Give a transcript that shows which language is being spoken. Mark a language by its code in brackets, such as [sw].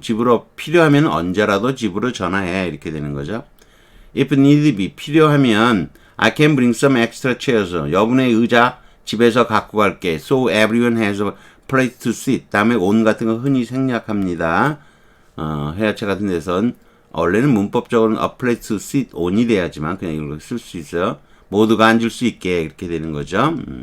[ko] 집으로 필요하면 언제라도 집으로 전화해 이렇게 되는 거죠. [en] If need be [ko] 필요하면 [en] I can bring some extra chairs. [ko] 여분의 의자 집에서 갖고 갈게. [en] So everyone has a place to sit. [ko] 다음에 on 같은 거 흔히 생략합니다. 회화체 같은 데선 원래는 문법적으로는 [en] a place to sit on [ko] 이 돼야지만 그냥 이걸 쓸 수 있어요. 모두가 앉을 수 있게 이렇게 되는 거죠.